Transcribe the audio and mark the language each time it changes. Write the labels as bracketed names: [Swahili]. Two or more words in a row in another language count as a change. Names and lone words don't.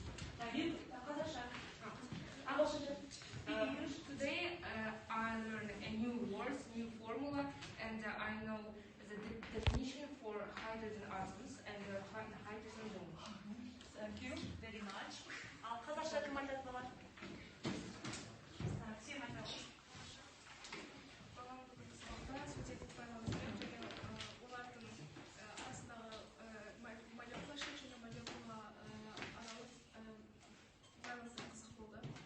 [English] Today I learned a new word, new formula, and I know the definition for hydrogen atoms and hydrogen bonds. Thank you very much. [Kazakh] Al Қазақша кім айтатын олар? Сен айта ғой. Олардың арасындағы молекула және молекула аралық байланысы қызық болды.